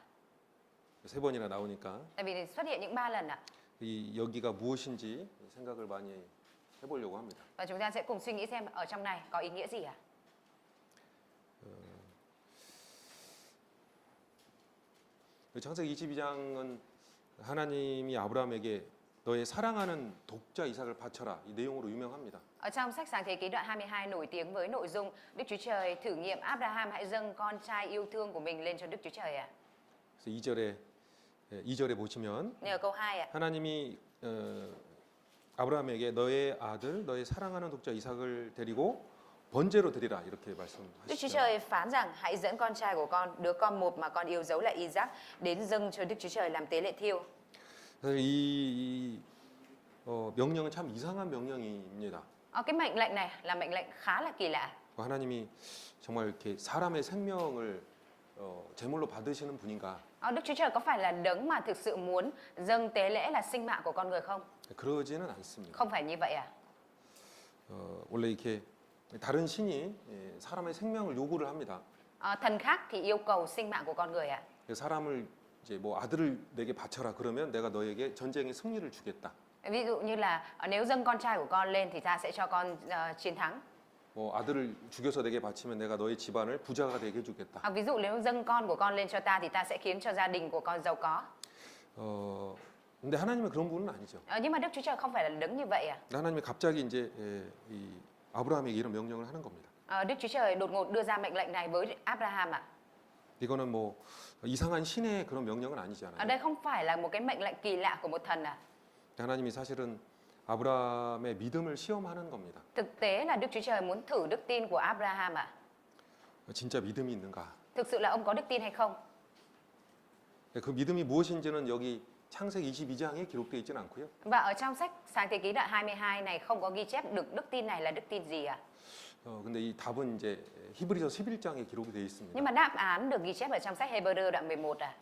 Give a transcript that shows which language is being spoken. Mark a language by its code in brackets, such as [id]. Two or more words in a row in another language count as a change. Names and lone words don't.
[ko] 세 번이나 나오니까 [vi] Tại vì xuất hiện những 3 lần ạ. [ko] 이 여기가 무엇인지 생각을 많이 해보려고 합니다. [vi] Và chúng ta sẽ cùng suy nghĩ xem ở trong này có ý nghĩa gì à? [ko] 창세기 22장은 하나님이 아브라함에게 너의 사랑하는 독자 이삭을 바쳐라 이 내용으로 유명합니다. [vi] Ở trong sách Sáng Thế Ký đoạn 22 nổi tiếng với nội dung Đức Chúa Trời thử nghiệm Abraham hãy dâng con trai yêu thương của mình lên cho Đức Chúa Trời ạ. [ko] 그래서 2절에 보시면 [vi] Ở câu 2 ạ. [ko] 하나님이 아브라함에게 너의 아들, 너의 사랑하는 독자 이삭을 데리고 번제로 드리라 이렇게 [vi] Đức Chúa [ko] 말씀하시죠. [vi] Trời phán rằng hãy dẫn con trai của con, đứa con một mà con yêu dấu là Isaac, đến dâng cho Đức Chúa Trời làm tế lễ thiêu. [ko] 사실 이 명령은 참 이상한 명령입니다. [vi] Cái mệnh lệnh này là mệnh lệnh khá là kỳ lạ. [ko] 하나님이 정말 이렇게 사람의 생명을 제물로 받으시는 분인가? [vi] Đức Chúa Trời có phải là đấng mà thực sự muốn dâng tế lễ là sinh mạng của con người không? [ko] 그러지는 않습니다. [vi] Không phải như vậy à? [ko] 원래 이렇게 다른 신이 사람의 생명을 요구를 합니다. [vi] Thần khác thì yêu cầu sinh mạng của con người à? [ko] 사람을 이제 뭐 아들을 내게 바쳐라 그러면 내가 너에게 전쟁의 승리를 주겠다. [vi] Ví dụ như là nếu dâng con trai của con lên thì ta sẽ cho con chiến thắng. [ko] 뭐 아들을 죽여서 내게 바치면 내가 너의 집안을 부자가 되게 해주겠다. [vi] Hoặc ví dụ nếu dâng con của con lên cho ta thì ta sẽ khiến cho gia đình của con giàu có. [ko] 근데 하나님은 그런 분은 아니죠. [vi] Nhưng mà Đức Chúa Trời không phải là đấng như vậy à? [ko] 하나님이 갑자기 이제 이 아브라함에게 이런 명령을 하는 겁니다. [vi] Đức Chúa Trời đột ngột đưa ra mệnh lệnh này với Abraham ạ. [ko] 이거는 뭐 이상한 신의 그런 명령은 아니잖아요. [vi] Ở đây không phải là một cái mệnh lệnh kỳ lạ của một thần à? [ko] 하나님이 사실은 아브라함의 믿음을 시험하는 겁니다. [vi] Thực tế là Đức Chúa Trời muốn thử đức tin của Abraham ạ. [ko] 진짜 믿음이 있는가? [vi] Thực sự là ông có đức tin hay không? [ko] 그 믿음이 무엇인지는 여기 창세기 22장에 기록되어 있지는 않고요. [vi] Và ở trong sách Sáng Thế Ký đoạn 22 này không có ghi chép được đức tin này là đức tin gì ạ? [ko] 근데 이 답은 이제 히브리서 11장에 기록이 되어 있습니다. [vi] Nhưng mà đáp án được ghi chép ở trong sách Hebrew đoạn 11 à?